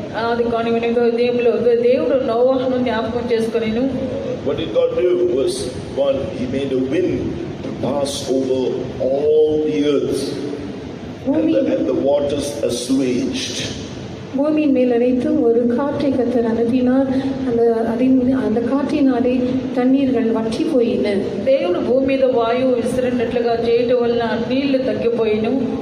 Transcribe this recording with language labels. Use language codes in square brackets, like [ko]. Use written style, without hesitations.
[te] అది కానీ దేవుడు నోవాహును జ్ఞాపకం చేసుకొనిను. [en] What did God do? Verse 1, He made a wind to pass over all the earth, and the waters assuaged. [ta] பூமியின் மேல் அனைத்து ஒரு காற்றை கர்த்தர் அனுப்பினார். அந்த காற்றினாலே தண்ணீர்கள் வற்றி போயின. [te] దేవుడు భూమి మీద వాయువు విసిరినట్లుగా చేయటం వల్ల నీళ్లు తగ్గిపోయిను.